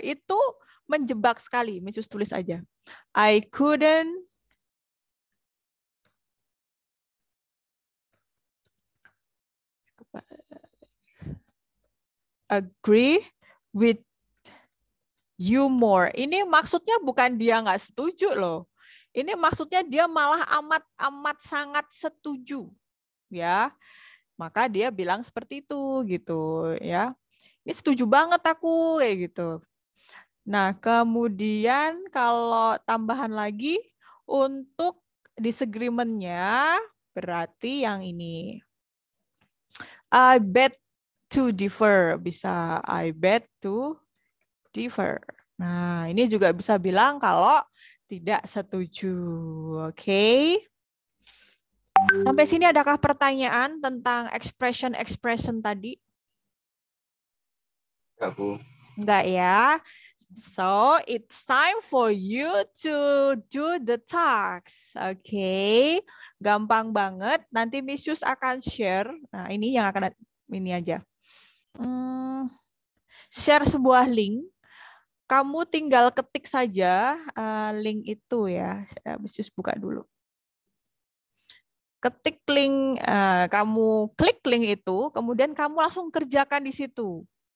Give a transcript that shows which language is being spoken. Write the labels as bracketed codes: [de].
[id] Itu menjebak sekali. Miss Yus tulis aja. [en] I couldn't agree with you more. [id] Ini maksudnya bukan dia nggak setuju loh. Ini maksudnya dia malah amat sangat setuju. Ya. Maka dia bilang seperti itu gitu ya. Ini setuju banget aku kayak gitu. Nah, kemudian kalau tambahan lagi untuk disagreement-nya berarti yang ini. [en] I bet to differ, bisa I bet to differ. [id] Nah, ini juga bisa bilang kalau tidak setuju. Oke. Sampai sini adakah pertanyaan tentang expression tadi? Enggak, Bu. Enggak ya. [en] So, it's time for you to do the tasks. [id] Oke. Gampang banget. Nanti Miss Yus akan share. Nah, ini yang akan ini aja. Share sebuah link. Kamu tinggal ketik saja link itu ya. Miss Yus buka dulu. Ketik link, kamu klik link itu, kemudian kamu langsung kerjakan di situ.